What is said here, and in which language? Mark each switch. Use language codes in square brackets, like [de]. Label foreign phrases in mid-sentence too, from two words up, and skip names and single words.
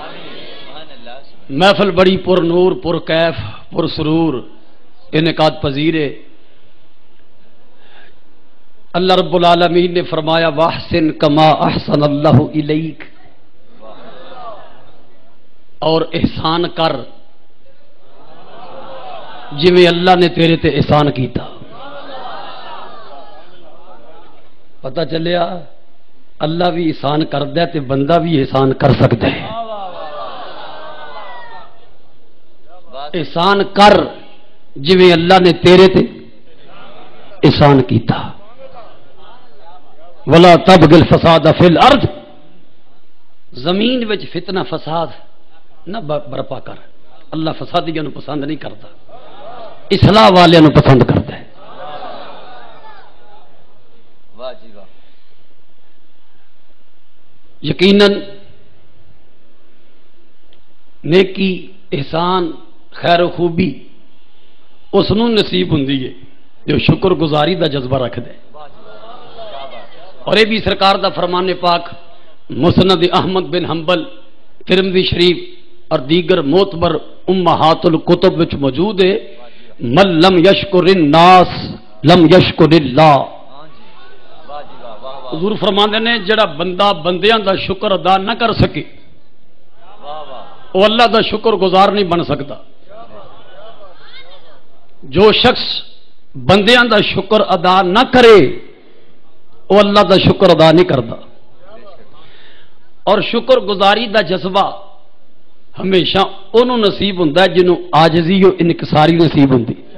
[ur] محفل بڑی پر نور پر کیف پر سرور انعقاد پذیر ہے. [pa] اللہ رب العالمین نے فرمایا [ar] واحسن کما احسن اللہ الیک، [pa] اور احسان کر جویں اللہ نے تیرے تے احسان کیتا۔ پتہ چلیا اللہ بھی احسان کردا ہے تے بندہ بھی احسان کر سکتا ہے۔ احسان کر جویں اللہ نے تیرے تے احسان کیتا۔ [ar] ولا تبغ الفساد فی الارض، [pa] زمین وچ فتنہ فساد نہ برپا کر۔ [ur] اللہ فسادیاں نو پسند نہیں کرتا، اصلاح والے نو پسند کرتا ہے۔ واہ جی واہ۔ [pa] یقیناً نیکی، احسان، خیر و خوبی اس نو نصیب ہوندی ہے جو شکر گزاری دا جذبہ رکھ دے۔ اور یہ بھی سرکار دا فرمان پاک مسند احمد بن حنبل، ترمذی شریف اور دیگر معتبر امہات الکتب وچ موجود ہے، [ar] من لم یشکر الناس لم یشکر اللہ۔ [pa] حضور فرماندے نے جڑا بندہ بندیاں دا شکر ادا نہ کر سکے وہ اللہ دا شکر گزار نہیں بن سکتا۔ [ur] جو شخص بندیاں دا شکر ادا نہ کرے وہ اللہ دا شکر ادا نہیں کرتا۔ اور شکر گزاری دا جذبہ ہمیشہ انہوں نصیب ہوتا ہے جنہوں عاجزی و انکساری نصیب ہوتی۔